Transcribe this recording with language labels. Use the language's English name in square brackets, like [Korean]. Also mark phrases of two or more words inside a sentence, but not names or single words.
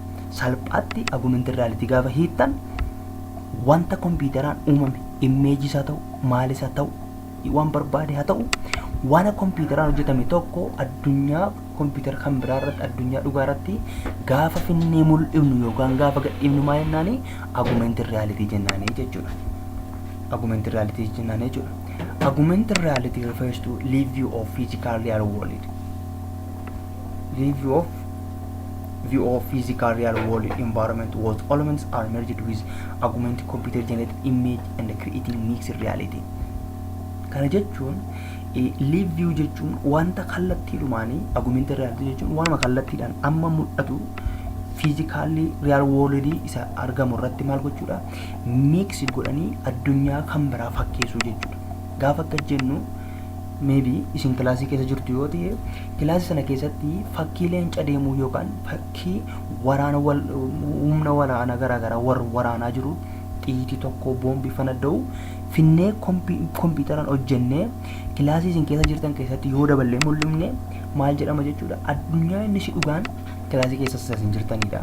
[Oromo] salphaatti [English] augmented reality [Oromo] gaafa hiittan wanta kompiitaraan uumame image isaa ta'u maalis haa ta'u waan barbaade haa ta'u waan kompiitaraan hojjetame tokko addunyaa kompiitara kan biraa irratti addunyaa dhugaa irratti gaafa finnee mul'ifnu yookaan gaafa gadhiifnu maal jennaani, [English] augmented reality [Oromo] jennaanii jechuudha. [English] augmented reality [Oromo] jennaanii jechuudha. [English] augmented reality refers to live view of physical real world. view of physical real world environment whose elements are merged with augmented computer generated image and creating mixed reality. [Oromo] kana jechuun [English] live view [Oromo] jechuun wanta kallattiidhumaanii, [English] augmented reality [Oromo] jechuun waanuma kallattiidhaan amma mul'atu [English] physically real world [Oromo] isa argamu irratti maal gochuudha, mix godhanii addunyaa kan biraa fakkeessuu jechuudha. gaafa akka jennu maybe isin kilaasii keessa jirtu yoo ta'e kilaasii sana keessatti fakkii leenca deemuu yookaan fakkii waraana humna waraana garaagaraa waraanaa jiru xiitii tokko boombii fanadda'u finnee kompiitaraan hojjennee kilaasii isin keessa jirtan keessatti yoo daballee mul'ifne maal jedhama jechuudha, addunyaa inni si dhugaan kilaasii keessa isin jirtanidha.